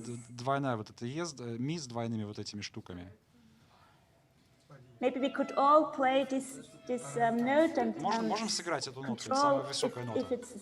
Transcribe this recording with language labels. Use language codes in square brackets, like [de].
[ru] Двойная вот эта ми с двойными вот этими штуками. [en] Maybe we could all play this note and [ru] можем сыграть эту ноту, это самая высокая нота.